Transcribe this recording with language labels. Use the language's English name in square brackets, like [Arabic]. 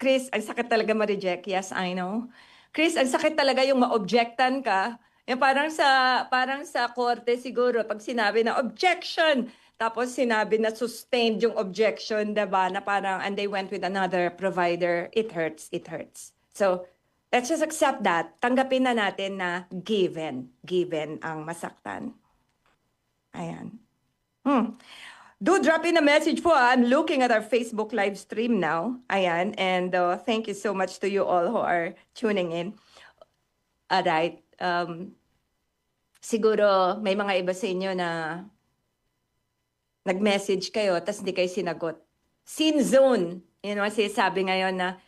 [Filipino] Chris, ang sakit talaga ma-reject. [English] Yes, I know. [Filipino] Chris, ang sakit talaga yung ma-objectan ka. Yung parang sa korte siguro, pag sinabi na objection, tapos sinabi na sustained yung objection, diba? Na parang, [English] and they went with another provider, it hurts. So, let's just accept that. [Filipino] Tanggapin na natin na given ang masaktan. [English] Ayan. Do drop in a message po. I'm looking at our Facebook live stream now. Ayan. And thank you so much to you all who are tuning in. Alright. [Filipino] Siguro may mga iba sa inyo na nag-message kayo tapos hindi kayo sinagot. Scene zone. Sabi ngayon na